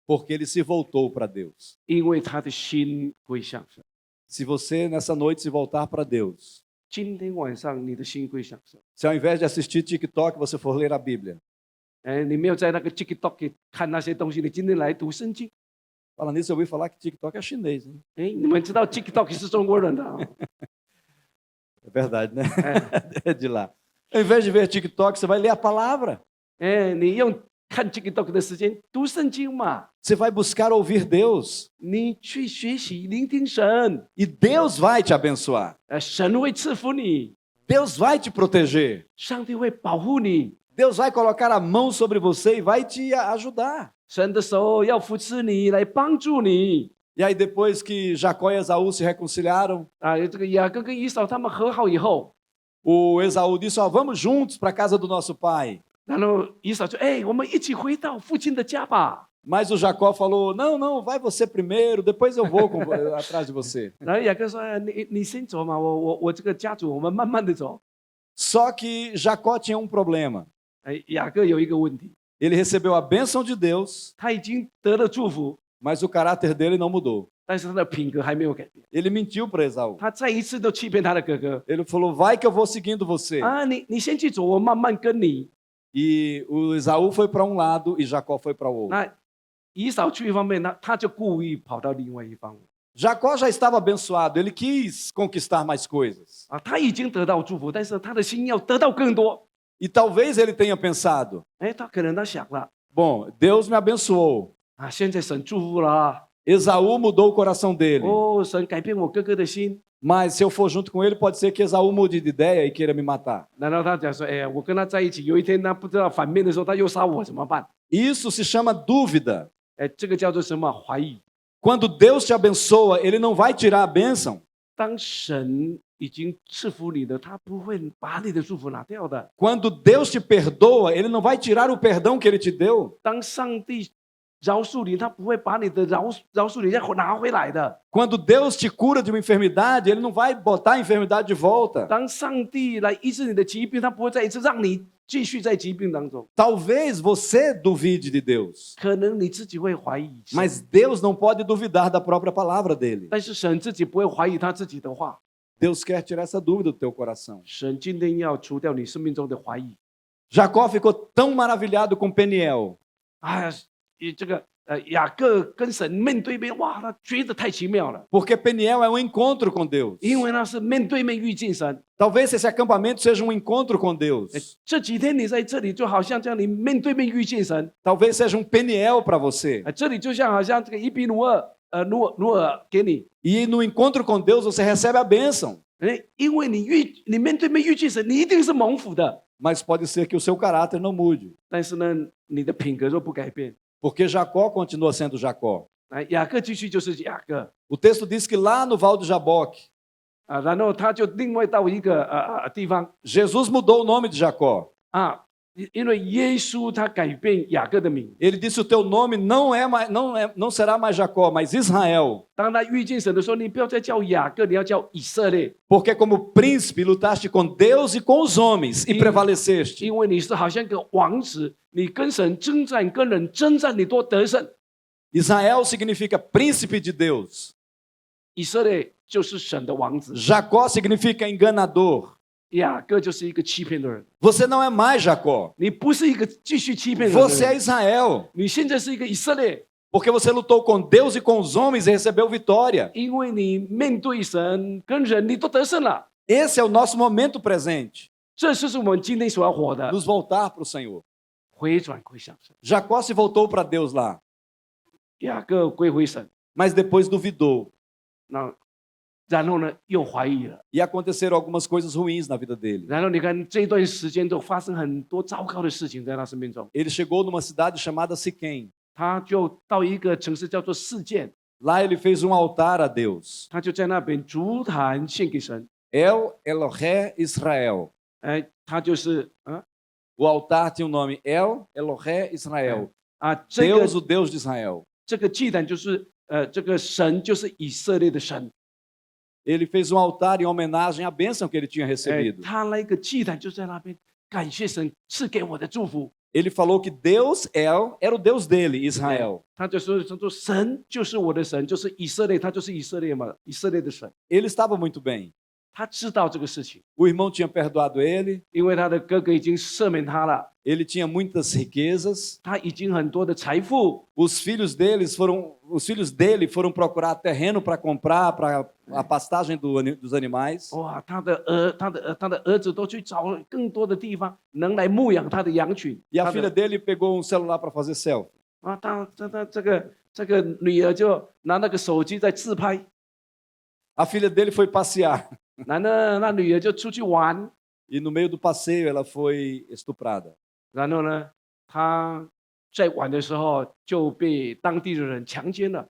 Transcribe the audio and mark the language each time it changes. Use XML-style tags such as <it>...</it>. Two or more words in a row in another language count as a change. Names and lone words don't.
<pt>porque ele se voltou para Deus.</pt> <zh>因为他的心归向神。</zh> <pt>Se você nessa noite se voltar para Deus,</pt> <zh>今天晚上你的心归向神，</zh> <pt>se ao invés de assistir TikTok você for ler a Bíblia,</pt> <zh>你没有在那个 TikTok 看那些东西，你今天来读圣经。</zh> <pt>fala nisso, eu ouvi falar que TikTok é chinês, hein?</pt> <zh>你们知道 TikTok 是中国人的啊？</zh> <pt>É verdade, né? É de lá. Ao invés de ver TikTok, você vai ler a palavra.</pt> <zh>你用看 TikTok 的时间读圣经嘛，</zh> <pt>Você vai buscar ouvir Deus</pt> <zh>你去学习聆听神，</zh> <pt>e Deus vai te abençoar.</pt> <zh>神会赐福你，</zh> <pt>Deus vai te proteger.</pt> <zh>上帝会保护你，</zh> <pt>Deus vai colocar a mão sobre você e vai te ajudar.</pt> <zh>神的手要扶持你，来帮助你。</zh> <pt>E aí depois que Jacó e Esaú se reconciliaram,</pt> <zh>这个雅各跟以扫他们和好以后，</zh> <pt>o Esaú disse, ó, vamos juntos para a casa do nosso pai.</pt> <zh>然后以扫说：“我们一起回到父亲的家吧。</zh> <pt>Mas o Jacó falou, não, não, vai você primeiro, depois eu vou atrás de você. ”</pt> <zh>然后雅各说：“你先走嘛，我这个家族，我们慢慢的走。</zh> <pt>Só que Jacó tinha um problema. ”</pt> <zh>雅各有一个问题，</zh> <pt>Ele recebeu a bênção de Deus,</pt> <zh>他已经得了祝福，</zh> <pt>mas o caráter dele não mudou.</pt> <zh>但是他的品格还没有改变。</zh> <pt>Ele mentiu para Esaú.</pt> <zh>他再一次都欺骗他的哥哥。</zh> <pt>Ele falou, vai que eu vou seguindo você.</pt> <zh>你先去走，我慢慢跟你。</zh> <pt>E o Esaú foi para um lado e Jacó foi para o outro.</pt> <zh>那以扫去一方面，他就故意跑到另外一方。</zh> <pt>Jacó já estava abençoado, ele quis conquistar mais coisas.</pt> <zh>他已经得到祝福，但是他的心要得到更多。</zh> <pt>E talvez ele tenha pensado,</pt> <zh>他可能他想了，</zh> <pt>bom, Deus me abençoou.</pt> <zh>现在神祝福了，</zh> <pt>Esaú mudou o coração dele.</pt> <zh>神改变我哥哥的心。</zh> <pt>Mas se eu for junto com ele, pode ser que Esaú mude de ideia e queira me matar.</pt> <zh>难道他讲说，我跟他在一起，有一天他不知道反面的时候，他又杀我怎么办？</zh> <pt>Isso se chama dúvida.</pt> <zh>这个叫做什么？怀疑。</zh> <pt>Quando Deus te abençoa, ele não vai tirar a bênção.</pt> <zh>当神已经赐福你的，他不会把你的祝福拿掉的。</zh> <pt>Quando Deus te perdoa, ele não vai tirar o perdão que ele te deu.</pt> <zh>当上帝饶恕你，他不会把你的饶恕你再拿回来的。</zh> <pt>Quando Deus te cura de uma enfermidade, ele não vai botar a enfermidade de volta.</pt> <zh>当上帝来医治你的疾病，他不会再一次让你继续在疾病当中。</zh> <pt>Talvez você duvide de Deus,</pt> <zh>可能你自己会怀疑神，</zh> <pt>mas Deus não pode duvidar da própria palavra dele.</pt> <zh>但是神自己不会怀疑他自己的话。</zh> <pt>Deus quer tirar essa dúvida do teu coração.</pt> <zh>神今天要除掉你生命中的怀疑。</zh> <pt>Jacó ficou tão maravilhado com Peniel.</pt> <zh>这个雅各跟神面对面，哇，他觉得太奇妙了，</zh> <pt>Porque Peniel é um encontro com Deus.</pt> <zh>因为那是面对面遇见神。</zh> <pt>Talvez esse acampamento seja um encontro com Deus.</pt> <zh>这几天你在这里，就好像这样，你面对面遇见神。</zh> <pt>Talvez seja um Peniel para você.</pt> <zh>这里就像好像这个伊比努尔给你，</zh> <pt>E no encontro com Deus você recebe a bênção.</pt> <zh>因为你面对面遇见神，你一定是蒙福的。</zh> <pt>Mas pode ser que o seu caráter não mude.</pt> <zh>但是呢，你的品格若不改变，</zh> <pt>Porque Jacó continua sendo Jacó.</pt> <zh>雅各继续就是雅各</zh> <pt>O texto diz que lá no Val do Jaboque,</pt> <zh>然后他就另外到一个地方</zh> <pt>Jesus mudou o nome de Jacó.</pt> <zh>因为耶稣他改变雅各的名。</zh> <pt>Ele disse: o teu nome não será mais Jacó, mas Israel.</pt> <zh>当他遇见神的时候，你不要再叫雅各，你要叫以色列，</zh> <pt>Porque como príncipe lutaste com Deus e com os homens e prevaleceste.</pt> <zh>因为你是好像个王子，你跟神征战，跟人征战，你都得胜。</zh> <pt>Israel significa príncipe de Deus.</pt> <zh>以色列就是神的王子，</zh> <pt>Jacó significa enganador.</pt> <zh>雅各就是一个欺骗的人。</zh> <pt>Você não é mais Jacó.</pt> <zh>你不是一个继续欺骗人的</zh> <pt>Você é</pt> <zh>人，</zh> <pt>Israel.</pt> <zh>你现在是一个以色列，</zh> <pt>Porque você lutou com Deus e com os homens e recebeu vitória.</pt> <zh>因为你面对神跟人，你都得胜了。</zh> <pt>Esse é o nosso momento presente.</pt> <zh>这就是我们今天所要活的，</zh> <pt>Nos voltar para o Senhor.</pt> <zh>回转归向神。</zh> <pt>Jacó se voltou para Deus lá,</pt> <zh>雅各归回神，</zh> <pt>mas depois duvidou.</pt> <zh>然后呢又怀疑了，</zh> <pt>E aconteceram algumas coisas ruins na vida dele.</pt> <zh>然后你看这段时间都发生很多糟糕的事情在他生命中。</zh> <pt>Ele chegou numa cidade chamada Siquém.</pt> <zh>他就到一个城市叫做示剑，</zh> <pt>Lá ele fez um altar a Deus.</pt> <zh>他就在那边足坛献给神。</zh> <pt>El Elohé Israel.</pt> <zh>他就是</zh> <pt>O altar tinha o nome El Elohé Israel.</pt> <zh>这个</zh> <pt>Deus, o Deus de Israel.</pt> <zh>这个祭坛就是这个神就是以色列的神。</zh> <pt>Ele fez um altar em homenagem à bênção que ele tinha recebido.</pt> <zh>他那个祭坛就在那边感谢神赐给我的祝福。</zh> <pt>Ele falou que Deus era o Deus dele, Israel.</pt> <zh>他就说神就是我的神，就是以色列，他就是以色列嘛，以色列的神。</zh> <pt>Ele estava muito bem.</pt> <zh>他知道这个事情，</zh> <pt>O irmão tinha perdoado ele,</pt> <zh>因为他的哥哥已经赦免他了，</zh> <pt>ele tinha muitas riquezas.</pt> <zh>他已经很多的财富。</zh> <pt>Os filhos dele foram procurar terreno para comprar para a pastagem dos animais.</pt> <zh>哇，他的儿子都去找更多的地方能来牧养他的羊群。</zh> <pt>E a</pt> <zh>他的</zh> <pt>filha dele pegou um celular para fazer selfie.</pt> <zh>啊，他这个女儿就拿那个手机在自拍，</zh> <pt>A filha dele foi passear</pt> <zh>那女儿就出去玩，</zh> <pt>e no meio do passeio ela foi estuprada.</pt> <zh>然后呢，她在玩的时候就被当地的人强奸了。</zh>